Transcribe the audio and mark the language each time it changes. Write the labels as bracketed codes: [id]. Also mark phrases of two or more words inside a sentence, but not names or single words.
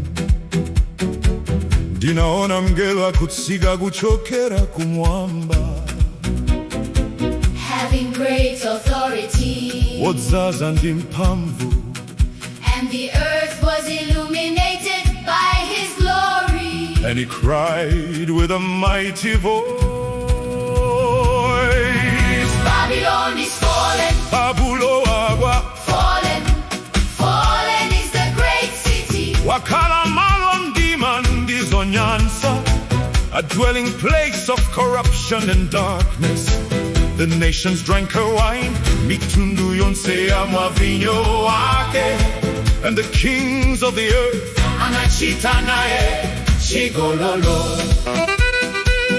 [ny] Ndinaona mngelo akutsiga kuchokera kumwamba. [en] Having great authority. [ny] Wodzaza ndi mphamvu. [en] And the earth was illuminated by his glory. And he cried with a mighty voice, Babylon is fallen, [ny] Babulo agwa, [en] fallen, fallen is the great city. [ny] wakala malo ndima ndizo nyansa, [en] a dwelling place of corruption and darkness. The nations drank her wine, [ny] mitundu yonse ya mavinyo wake. [en] And the kings of the earth [ny] Anachita naye, chigololo.